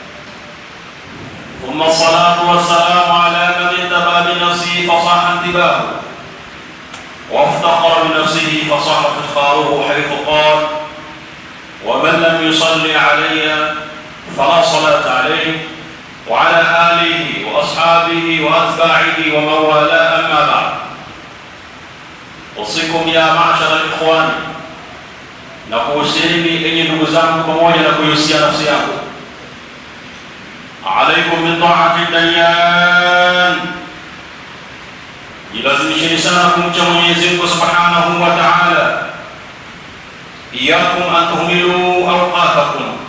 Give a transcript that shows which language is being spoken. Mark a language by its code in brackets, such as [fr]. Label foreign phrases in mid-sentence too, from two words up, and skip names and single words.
[ar] ثم الصلاة والسلام على من اتبع بنفسه فصاح انتباهه وافتقر بنفسه فصح افتخاره حيث قال ومن لم يصلي علي فلا صلاة عليه وعلى آله وأصحابه وأتباعه ومن والاه أما بعد أوصيكم يا معشر الإخوان [sw] nakuhusieni enyi ndugu zangu pamoja na kuihusia nafsi yangu [ar] عليكم من طاعة الديان [sw] ilazimisheni sana kumcha Mwenyezi Mungu [ar] سبحانه وتعالى إياكم أن تهملوا أوقاتكم